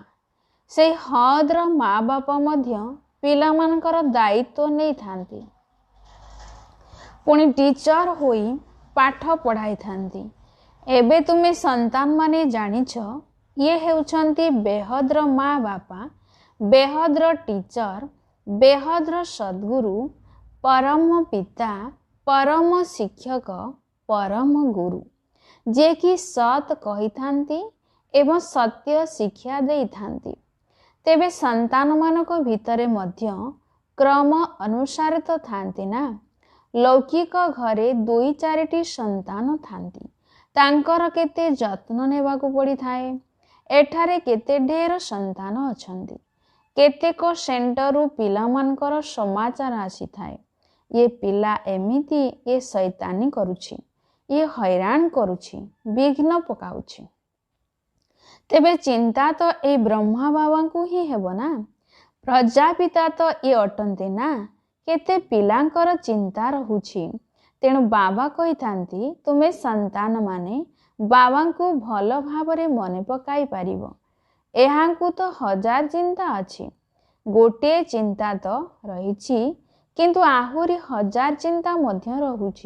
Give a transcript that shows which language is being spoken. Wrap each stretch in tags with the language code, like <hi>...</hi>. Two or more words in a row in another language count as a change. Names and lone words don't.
<or>ସେ ହଦର ମାଁ ବାପା ମଧ୍ୟ ପିଲାମାନଙ୍କର ଦାୟିତ୍ୱ ନହିଁ ଥାନ୍ତି। ପୁଣି ଟିଚର ହୋଇ ପାଠ ପଢ଼ାଇ ଥାନ୍ତି। ଏବେ ତୁମେ ସନ୍ତାନ ମାନେ ଜାଣିଛ ଯେ ହେଉଛନ୍ତି ବେହଦର ମାଁ ବାପା, ବେହଦର ଟିଚର, ବେହଦର ସଦ୍‌ଗୁରୁ, ପରମ ପିତା, ପରମ ଶିକ୍ଷକ, ପରମ ଗୁରୁ, ଯେ କି ସତ କହି ଥାନ୍ତି ଏବଂ ସତ୍ୟ ଶିକ୍ଷା ଦେଇ ଥାନ୍ତି। ତେବେ ସନ୍ତାନ ମାନଙ୍କ ଭିତରେ ମଧ୍ୟ କ୍ରମ ଅନୁସାର ତ ଥାନ୍ତି ନା। ଲୌକିକ ଘରେ 2-4ଟି ସନ୍ତାନ ଥାନ୍ତି। ତାଙ୍କର କେତେ ଯତ୍ନ ନେବାକୁ ପଡ଼ି ଥାଏ। ଏଠାରେ କେତେ ଢେର ସନ୍ତାନ ଅଛନ୍ତି। କେତେକ ସେଣ୍ଟରୁ ପିଲା ମାନଙ୍କର ସମାଚାର ଆସି ଥାଏ। ଯେ ପିଲା ଏମିତି ଯେ ଶଇତାନି କରୁଛି, ଯେ ହଇରାଣ କରୁଛି, ବିଘ୍ନ ପକାଉଛି। ତେବେ ଚିନ୍ତା ତ ଏ ବ୍ରହ୍ମା ବାବା କୁ ହିଁ ହେବ ନା। ପ୍ରଜାପିତା ତ ଯେ ଅଟନ୍ତି ନା। କେତେ ପିଲାଙ୍କର ଚିନ୍ତା ରହୁଛି। ତେଣୁ ବାବା କହି ଥାନ୍ତି ତୁମେ ସନ୍ତାନ ମାନେ ବାବା କୁ ଭଲ ଭାବରେ ମନେ ପକାଇ ପାରିବ। ଏହାଙ୍କୁ ତ 1000 ଚିନ୍ତା ଅଛି। ଗୋଟେ ଚିନ୍ତା ତ ରହିଛି କିନ୍ତୁ ଆହୁରି 1000 ଚିନ୍ତା ମଧ୍ୟ ରହୁଛି।</or>